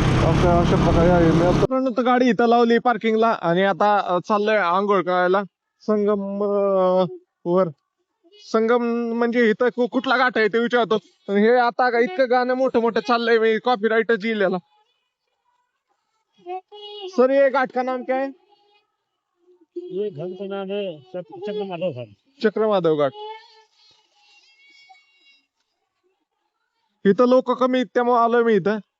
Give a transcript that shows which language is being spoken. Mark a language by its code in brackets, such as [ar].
[mr] अशा प्रकारे आहे. मित्रांनो, तर गाडी इथं लावली पार्किंगला आणि आता चाललोय आंघोळ करायला संगम वर. संगम म्हणजे इथं कुठला घाट आहे ते विचारतो. हे आता इतकं गाणं मोठं मोठं चाललंय, मी कॉपीराइटच लिहिलेला. [hi] सर, ये घाट का नाम क्या है? ये घाट का नाम है चक्रमाधव घाट. चक्रमाधव घाट. [mr] इथं लोक कमी आहेत त्यामुळे आलोय मी इथं.